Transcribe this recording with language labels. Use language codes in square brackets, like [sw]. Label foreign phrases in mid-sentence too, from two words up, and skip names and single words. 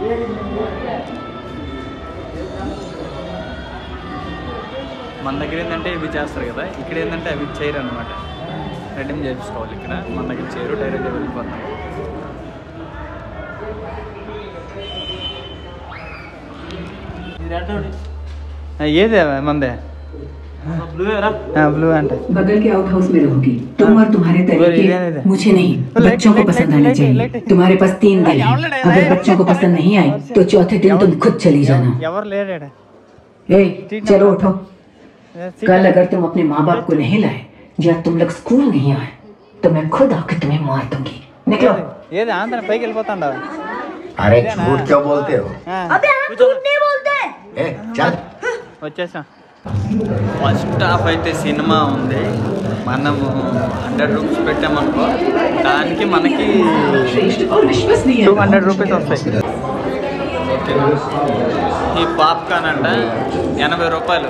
[te] మన దగ్గర ఏంటంటే ఇవి చేస్తారు కదా, ఇక్కడ ఏంటంటే అవి చేయరు అనమాట. రెడీమ్ చేయించుకోవాలి. ఇక్కడ మన దగ్గర చేయరు, డైరెక్ట్గా వెళ్ళిపోతాం. ఏదే మందే ब्लू అంటే [hi] बगल के आउट हाउस में रहोगी तुम और तुम्हारे तरीके मुझे नहीं बच्चों को पसंद आने चाहिए। तुम्हारे पास 3 दिन है, अगर बच्चों को पसंद नहीं आए तो चौथे दिन तुम खुद चली जाना। चलो उठो, कल अगर तुम अपने माँ बाप को नहीं लाए या तुम लोग स्कूल नहीं आए तो मैं खुद आकर तुम्हें मार दूंगी। निकलो। [te] ఏది ఆంధ్ర పైకి వెళ్ళిపోతాండా? [hi] अरे झूठ क्यों बोलते हो? अबे हम झूठ नहीं बोलते। चल [te] వచ్చేసాం. ఫస్ట్ హాఫ్ అయితే సినిమా ఉంది. మనము 100 రూపీస్ పెట్టామనుకో, దానికి మనకి 200 రూపీస్ వస్తాయి. ఓకే, ఈ పాప్కార్న్ అంట 80 రూపాయలు.